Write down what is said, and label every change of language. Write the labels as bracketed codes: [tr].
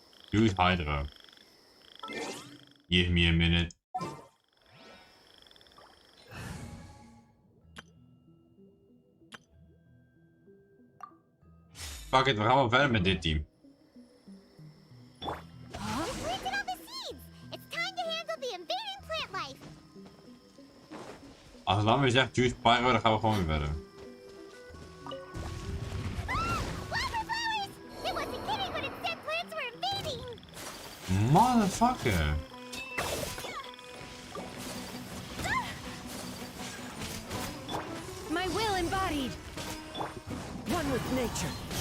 [en] Use Hydro. Give me a minute. Fuck it, [nl] we gaan wel verder met dit team. [en] We planted all the seeds. It's time to handle the invading plant life. [nl] Als het dan weer zegt Juice Pyro, dan gaan we gewoon weer verder. [en] Wildflowers! It wasn't kidding when it said plants were invading. Motherfucker. My will embodied. One with nature.